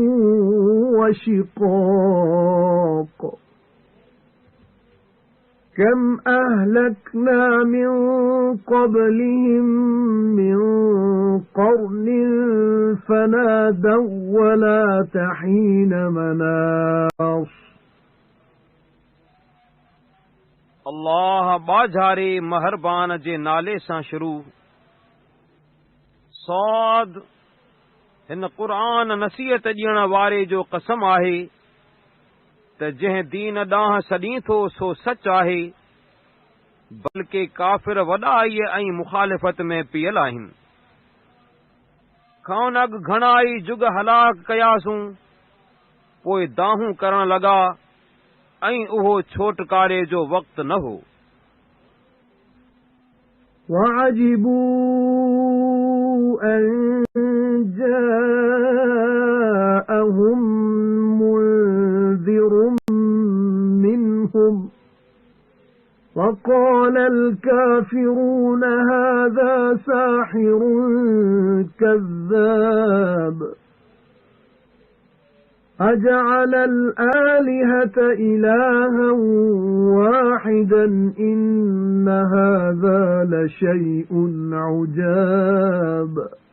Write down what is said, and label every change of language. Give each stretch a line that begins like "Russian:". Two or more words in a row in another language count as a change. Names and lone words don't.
Arabic: وشقاق كم أهلكنا من قبلهم من قرن فنادوا ولا تحين مناص.
Sindhi: अल्लाह बाझारे महरबान जे नाले सां शुरू। सौद हिन क़ुरान नसीहत ॾियण वारे जो कसम आहे त जंहिं दीन ॾांहुं सॾीं थो सो सच आहे, बल्कि काफ़िर वॾाई ऐं मुखालिफ़त में पियल आहिनि। खान अॻु घणा ई जुग हलाक कयासूं, पोइ दाहूं करण लॻा ऐं उहो छोटकारे जो वक़्तु न हो।
Arabic: وَعَجِبُوا أَن جَاءَهُم مُّنذِرٌ مِّنْهُمْ وَقَالَ الْكَافِرُونَ هَذَا سَاحِرٌ كَذَّابٌ أَجَعَلَ الْآلِهَةَ إِلَٰهًا وَاحِدًا إِنَّ هَٰذَا لَشَيْءٌ عُجَابٌ.